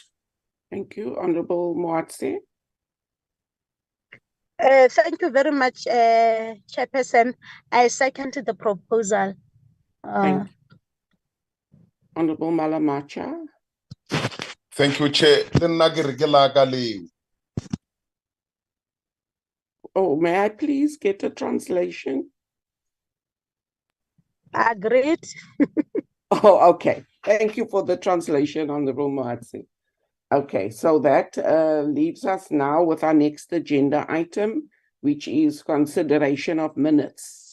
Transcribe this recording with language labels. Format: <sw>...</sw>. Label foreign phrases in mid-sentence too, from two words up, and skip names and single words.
<en>Thank you, Honorable Moatse. Thank you very much, Chairperson. I second the proposal. Thank you. Honorable Malamacha. Thank you, Chair.</en> <tn>Le nna ke re ke la ka leo.</tn> <en>Oh, may I please get a translation? Agreed. Oh, okay. Thank you for the translation, Honorable Moatse. Okay, so that leaves us now with our next agenda item, which is consideration of minutes.</en>